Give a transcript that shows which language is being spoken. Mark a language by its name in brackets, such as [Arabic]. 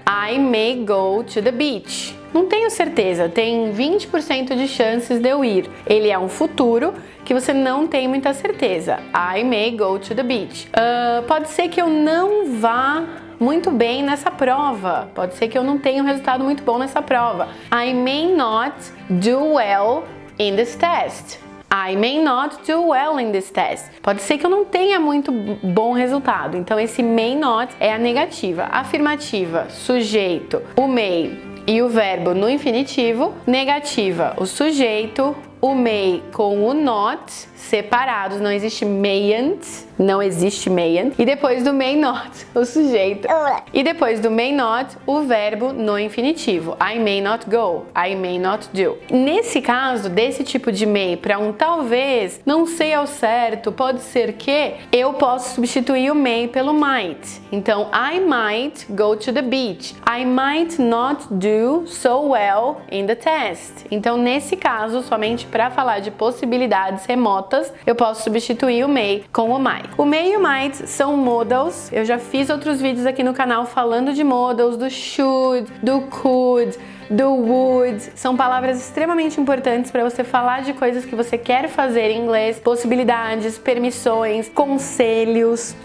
[English] I may go to the beach. [Portuguese] Não tenho certeza, tem 20% de chances de eu ir. Ele é um futuro que você não tem muita certeza. [English] I may go to the beach. [Portuguese] Pode ser que eu não vá muito bem nessa prova. Pode ser que eu não tenha um resultado muito bom nessa prova. [English] I may not do well in this test. I may not do well in this test. [Portuguese] Pode ser que eu não tenha muito bom resultado. Então esse may not é a negativa. Afirmativa, sujeito, o may e o verbo no infinitivo. Negativa, o sujeito, o may com o not separados, não existe mayn't, não existe mayn't. E depois do may not, o sujeito. E depois do may not, o verbo no infinitivo. [English] I may not go, I may not do. [Portuguese] Nesse caso, desse tipo de may para um talvez, não sei ao certo, pode ser que, eu posso substituir o may pelo might. [English] Então, I might go to the beach. I might not do so well in the test. [Portuguese] Então, nesse caso, somente para falar de possibilidades remotas, eu posso substituir o may com o might. O may e o might são modals. Eu já fiz outros vídeos aqui no canal falando de modals, do should, do could, do would. São palavras extremamente importantes para você falar de coisas que você quer fazer em inglês, possibilidades, permissões, conselhos.